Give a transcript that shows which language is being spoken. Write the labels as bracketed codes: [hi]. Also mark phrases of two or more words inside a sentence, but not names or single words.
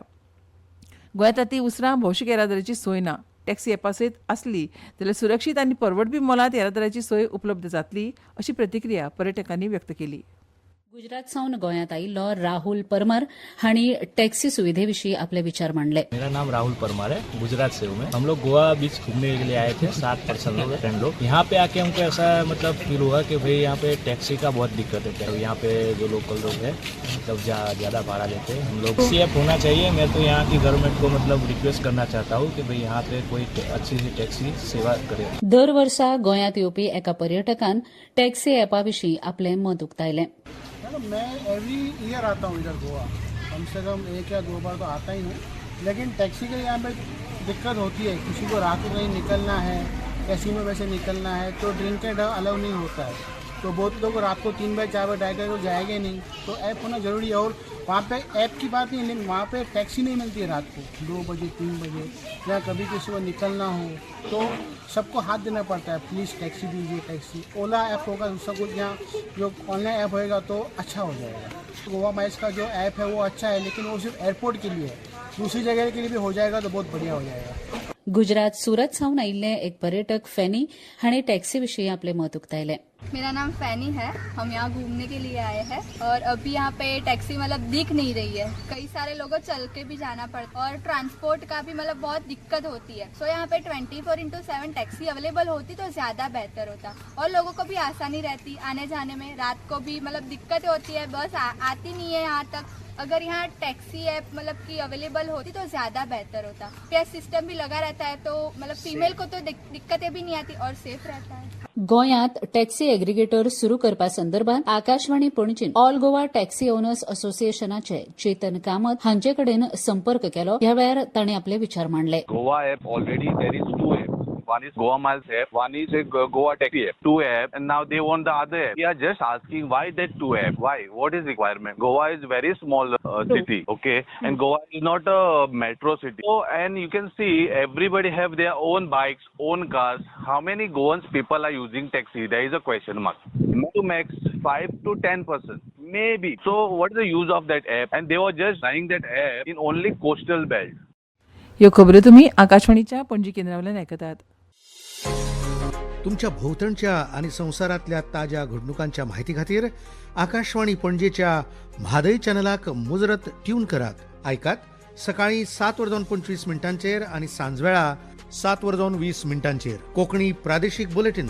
[kok] गोंयांत आतां उसरां भौशीक येरादारीची सोय ना. टॅक्सी ॲपा सयत आसली जाल्यार सुरक्षीत आनी परवडपी मोलांत येरादारीची सोय उपलब्ध जातली अशी प्रतिक्रिया पर्यटकांनी व्यक्त केली. गुजरात सावन गोंयांत आयिल्लो राहुल परमार हांणी टैक्सी सुविधे विशीं आपले विचार मांडले. [hi] मेरा नाम राहुल परमार है, गुजरात से हूँ मैं. हम लोग गोवा बीच घूमने के लिए आए थे, 7 पर्सन लोग, फ्रेंड लोग. यहाँ पे आके हमको ऐसा मतलब फील हुआ कि भाई यहाँ पे टैक्सी का बहुत दिक्कत है. यहाँ पे जो लोकल लोग हैं मतलब ज़्यादा भाड़ा लेते हैं. हम लोग [en] taxi app [hi] होना चाहिए. मैं तो यहाँ की गवर्नमेंट को मतलब रिक्वेस्ट करना चाहता हूँ कि भाई यहाँ पे कोई अच्छी सी टैक्सी सेवा करे. [kok] दर वर्सा गोंयांत येवपी एका पर्यटकान टॅक्सी ॲपा विशीं आपलें मत उक्तायलें. [hi] मैं [en] every year [hi] आता हूँ इधर गोवा, कम से कम 1 या 2 बार तो आता ही हूँ. लेकिन टैक्सी के यहाँ पे दिक्कत होती है. किसी को रात को कहीं निकलना है, कैसीनो में से निकलना है तो [en] drink and allow [hi] नहीं होता है. तो बहुत लोग रात को 3 बजे 4 बजे ड्राइव करके जाएंगे नहीं, तो ऐप होना ज़रूरी है। और वहाँ पे ऐप की बात नहीं, लेकिन वहाँ पे टैक्सी नहीं मिलती है रात को 2 बजे 3 बजे, या कभी किसी को निकलना हो तो सबको हाथ देना पड़ता है, [en] please taxi [hi] दीजिए टैक्सी। ओला ऐप होगा, दूसरा कुछ यहाँ जो [en] online app [hi] होएगा तो अच्छा हो जाएगा। गोवा माइल्स का जो ऐप है वो अच्छा है, लेकिन वो सिर्फ एयरपोर्ट के लिए है, दूसरी जगह के लिए भी हो जाएगा तो बहुत बढ़िया हो जाएगा। [kok] गुजरात सूरत सावन आयिल्ले एक पर्यटक फॅनी हाणे टॅक्सी विषयी आपले मत उक्तायले। [hi] मेरा नाम फैनी है। हम यहाँ घूमने के लिए आए हैं और अभी यहाँ पे टैक्सी मतलब दिख नहीं रही है। कई सारे लोगों चल के भी जाना पड़ता है और ट्रांसपोर्ट का भी मतलब बहुत दिक्कत होती है। सो यहाँ पे 24/7 [en] taxi available [hi] होती तो ज़्यादा बेहतर होता और लोगों को भी आसानी रहती आने जाने में। रात को भी मतलब दिक्कत होती है, बस आती नहीं है यहाँ तक। अगर यहाँ [en] taxi app [hi] मतलब की अवेलेबल होती तो ज़्यादा बेहतर होता। [en] PS system [hi] भी लगा रहता है तो मतलब फीमेल को तो दिक्कतें भी नहीं आती और सेफ रहता है। [kok] गोंयात [en] taxi aggregator [kok] सुरू करपा संदर्भात आकाशवाणी पणजीन ऑल गोवा टॅक्सी ओनर्स असोसिएशनाचे चेतन कामत हांचे कडेन संपर्क केलो। ह्या वेळार ताणें आपले विचार मांडले। [en] Goa app already there is 2 apps. One is Goa Miles app, one is a Goa Taxi app. 2 apps, and now they want the other app. We are just asking why that 2 app? Why? What is requirement? Goa is very small city, okay, and Goa is not a metro city. So, and you can see everybody have their own bikes, own cars. How many Goans people are using taxi? There is a question mark. Max 5 to 10%, maybe. So, what is the use of that app? And they were just running that app in only coastal belt. [kok] ह्यो खबरो तुम्ही आकाशवाणीच्या पणजी केंद्रावयल्यान आयकतात। तुमच्या भोवतणच्या आणि संवसारांतल्या ताज्या घडणुकांच्या म्हायती खातीर आकाशवाणी पणजेच्या म्हादय चॅनलाक मुजरत ट्यून करात। आयकात सकाळी 7:25 आणि सांजवेळा 7:20 कोंकणी प्रादेशीक बुलेटिन।